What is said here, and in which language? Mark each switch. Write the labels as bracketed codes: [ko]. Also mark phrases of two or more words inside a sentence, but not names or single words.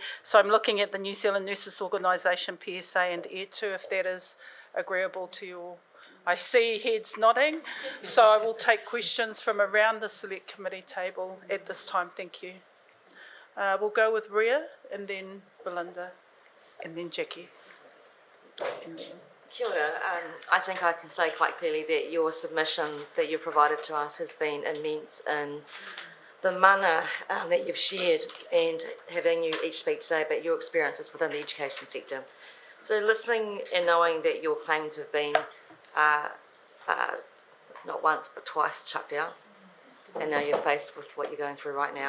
[en] So I'm looking at the New Zealand Nurses Organisation, PSA and ETU, if that is agreeable to you. I see heads nodding, so I will take questions from around the Select Committee table at this time. Thank you. We'll go with Ria, and then Belinda, and then Jackie. And then... [mi] Kia ora. [en] I think I can say quite clearly that your submission that you provided to us has been immense in the mana that you've shared, and having you each speak today about your experiences within the education sector. So listening and knowing that your claims have been not once but twice chucked out, and now you're faced with what you're going through right now.